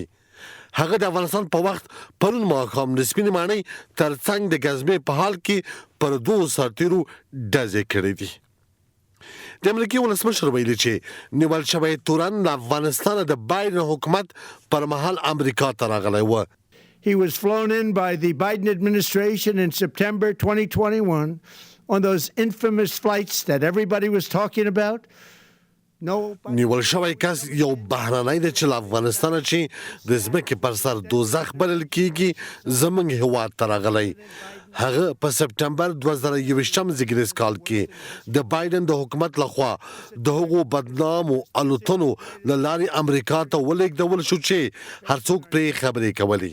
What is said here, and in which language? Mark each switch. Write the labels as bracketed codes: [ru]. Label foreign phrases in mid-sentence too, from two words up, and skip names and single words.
[ps] هغه د افغانستان په وخت پرون ماښام د سپینې ماڼۍ ترڅنګ د ګزمې په حال کې پر دوو سرتیرو ډزې کړې دي. د امریکې ولسمشر ویلي چې نیول شوی تورن د افغانستان د بایدن حکومت پر مهال امریکا ته راغلی و. [en] He was flown in by the Biden administration in September 2021 on those infamous flights that everybody was talking about. [ps] نیول شوی کس یو بهرنی دی چې له افغانستانه چې د ځمکې پر سر دوزخ بلل کیږي زموږ هیواد ته راغلی. هغه په سپټمبر 2021 زیږدیز کال کې د بایدن د حکومت لخوا د هغو بدنامو الوتنو له لارې امریکا ته ولېږدول شو چې هر څوک پرې خبرې کولې.